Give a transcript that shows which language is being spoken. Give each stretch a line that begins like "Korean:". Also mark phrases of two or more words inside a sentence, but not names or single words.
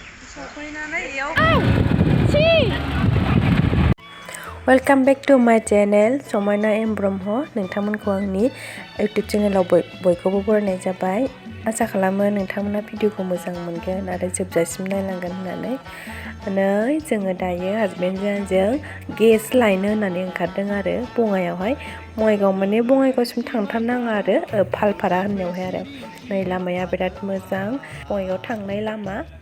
English: Welcome back to my channel
Bodo: Samaina M Brahma nwngtangmwnko angni YouTube channel boikobw बरायनाय जाबाय आसा खालामो नोंथांमोना भिडिअखौ मोजां मोनगोन आरो जोबजासिम नायलांगोन होननानै नै जोङो दायो हासबेन्डजों आंजों गेस लायनो होननानै ओंखारदों आरो बङाइयावहाय बङाइगाव माने बङाइगावसिम थांथारनाङा आरो फालपारा होननायावहाय आरो नै लामाया बिराद मोजां बङाइगाव थांनाय लामा